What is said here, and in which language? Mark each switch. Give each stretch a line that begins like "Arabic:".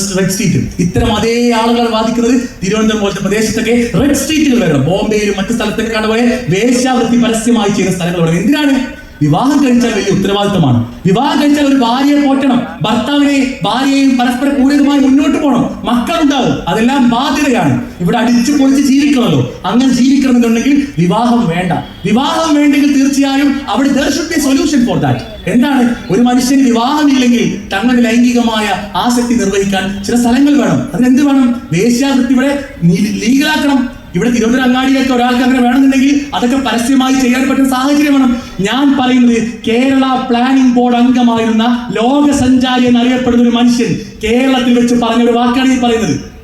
Malayalam: Red street ഇത്തരം അതേ ആളുകൾ വാദിക്കുന്നത് തിരുവനന്തപുരം പോലത്തെ പ്രദേശത്തൊക്കെ റെഡ് സ്ട്രീറ്റുകൾ വരണം. ബോംബെയിലും മറ്റു സ്ഥലത്തൊക്കെ കാണുപോലെ വേശ്യാവൃത്തി പരസ്യമായി ചെയ്യുന്ന സ്ഥലങ്ങൾ വേണം. എന്തിനാണ്? വിവാഹം കഴിച്ചാൽ വലിയ ഉത്തരവാദിത്തമാണ്. വിവാഹം കഴിച്ചാൽ ഒരു ഭാര്യയെ പോറ്റണം, ഭാര്യയെയും പരസ്പര പൂരകമായി മുന്നോട്ട് പോകണം, മക്കളുണ്ടാവും, അതെല്ലാം ബാധ്യതയാണ്. ഇവിടെ അടിച്ചു പൊളിച്ച് ജീവിക്കണമല്ലോ. അങ്ങനെ ജീവിക്കണമെന്നുണ്ടെങ്കിൽ വിവാഹം വേണ്ട. വിവാഹം വേണ്ടെങ്കിൽ തീർച്ചയായും അവിടെ
English: there should be a solution for that.
Malayalam: എന്താണ്? ഒരു മനുഷ്യന് വിവാഹമില്ലെങ്കിൽ തങ്ങളുടെ ലൈംഗികമായ ആസക്തി നിർവഹിക്കാൻ ചില സ്ഥലങ്ങൾ വേണം. അതിനെന്ത് വേണം? വേശ്യാവൃത്തി ഇവിടെ ലീഗലാക്കണം. ഇവിടെ തിരുവനന്തപുരം അങ്ങാടിയിലൊക്കെ ഒരാൾക്ക് അങ്ങനെ വേണമെന്നുണ്ടെങ്കിൽ അതൊക്കെ പരസ്യമായി ചെയ്യാൻ പറ്റുന്ന സാഹചര്യം വേണം. ഞാൻ പറയുന്നത് കേരള പ്ലാനിംഗ് ബോർഡ് അംഗമായിരുന്ന ലോക സഞ്ചാരി എന്നറിയപ്പെടുന്ന ഒരു മനുഷ്യൻ കേരളത്തിൽ വെച്ച് പറഞ്ഞൊരു വാക്കാണ് ഈ പറയുന്നത്.